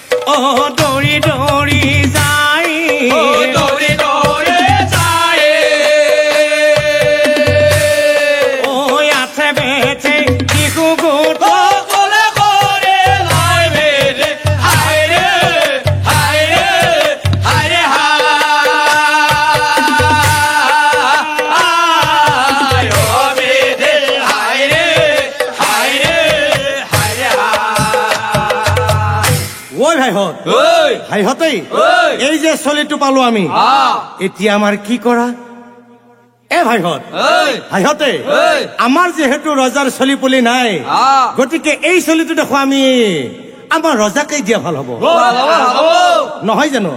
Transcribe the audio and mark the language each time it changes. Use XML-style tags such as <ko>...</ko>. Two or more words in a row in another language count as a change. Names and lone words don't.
<as>ও দৌৰি দৌৰি যায় ও দৌৰি দৌৰি যায় ও আছে বেছে শিশু গোট ও কোলে করে লাই বেদে হায় রে হায় রে হায় রে হায় ও বেদে হায় রে হায় রে হায় রে ঐ ভাইহঁত ওই ভাইহঁতেই ঐ এই যে চলিটো পালো আমি এতিয়া আমাৰ কি কৰা এ ভাইহঁত ওই ভাইহঁতে ঐ আমাৰ যিহেতু ৰজাৰ চলি পুলি নাই গতিকে এই চলিটো দেখো আমি আমাৰ ৰজাকে দিয়া ভাল হ'ব নহয় জানো</as>